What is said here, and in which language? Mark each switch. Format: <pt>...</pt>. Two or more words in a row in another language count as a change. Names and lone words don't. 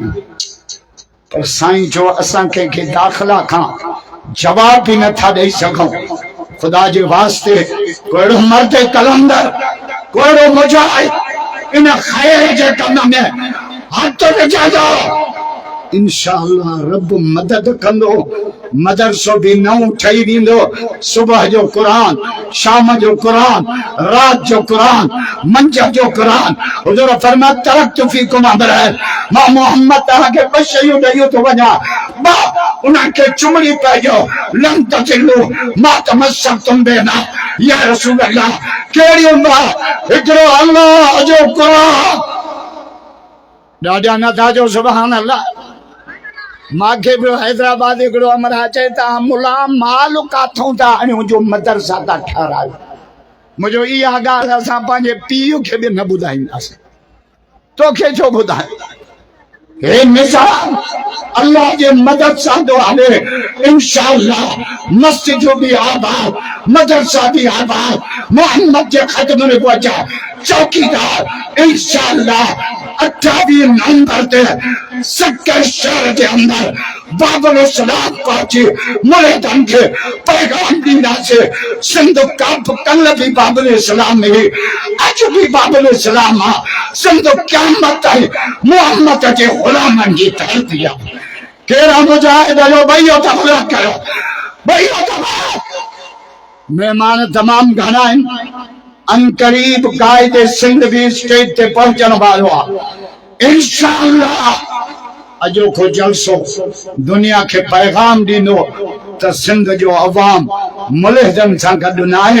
<sd>पर साईं जो असां कंहिंखे दाख़िला खां जवाब बि नथा ॾेई सघूं। खुदा जे वास्ते कोड़ो मर्द कलंदर, कोड़ो मुजाहिद इन ख़ैर जे कम में हथ विझंदो, इंशाअल्लाह रब मदद कंदो। मदरसो भी नओं ठही वेंदो। सुबह जो कुरान, शाम जो कुरान, रात जो कुरान, मंझ जो कुरान।</sd> <ar>हुजूर फरमा تركت فيكم أمرين,</ar> <sd>मां मोहम्मद तव्हांखे ॿ शयूं ॾेई थो वञा, ॿ उनखे चुमड़ी पइजो,</sd> <ar>لن تضلوا ما تمسكتم بهما. يا رسول الله,</ar> <sd>कहिड़ियूं ॿ? हिकिड़ो अल्लाह जो कुरान। ॾाढा नथा जो</sd> <ar>سبحان الله.</ar> <sd>मांखे बि हैदराबाद हिकिड़ो अमरा चए था, मुला माल काथों था आणियूं जो मदरसा था ठारायो। मुंहिंजो इहा ॻाल्हि असां पंहिंजे पीउ खे बि न ॿुधाईंदासीं, तोखे छो ॿुधाए? हे निज़ाम अल्लाह जे मदद सां थो हले। इंशाअल्लाह मस्जिद भी आबाद, मदरसा भी आबाद, मोहम्मद जे ख़त्म में पहुचा चौकीदार। इंशाअल्लाह 28 नवंबर ते सक्कर शहर के अंदर बाबुल सलाम पहुंची मुरीदन के पैगाम दींदासीं। सिंध कप कल भी बाबुल सलाम में, अज भी बाबुल सलाम आ। सिंध क़यामत ताईं मोहम्मद के गुलामन जी धरती आ। केड़ा मुजाहिद जो भईयो तबला कयो, भईयो तबला। मेहमान तमाम घणा आहिनि। अनकरीब कायदे सिंध भी स्टेज ते पहुंचण वालो आहे इंशाअल्लाह। अॼोको जलसो दुनिया के पैगाम ॾींदो त सिंध जो अवाम मुल्हिदन सां गॾु न आहे।</sd>